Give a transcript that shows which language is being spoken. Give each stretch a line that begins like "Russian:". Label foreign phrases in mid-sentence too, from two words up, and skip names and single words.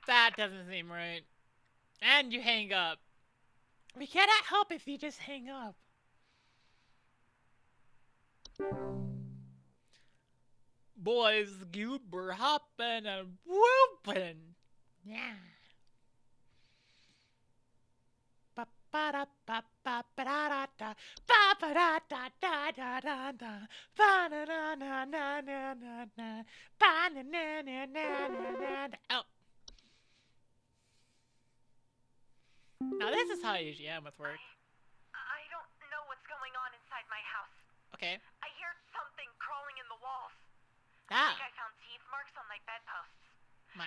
English: That doesn't seem right. And you hang up. We cannot help if you just hang up. Boys goober hopping and whooping. Yeah. Ba-ba-da-ba-ba-ba-da-da-da. Ba-ba-da-da-da-da-da-da. Ba-na-na-na-na-na-na-na. Ba-na-na-na-na-na-na. Oh. Now this is how I usually am with work. I don't know what's going on inside my house. Okay. I hear something crawling in the walls. I Ah, think I found teeth marks on my bedposts. I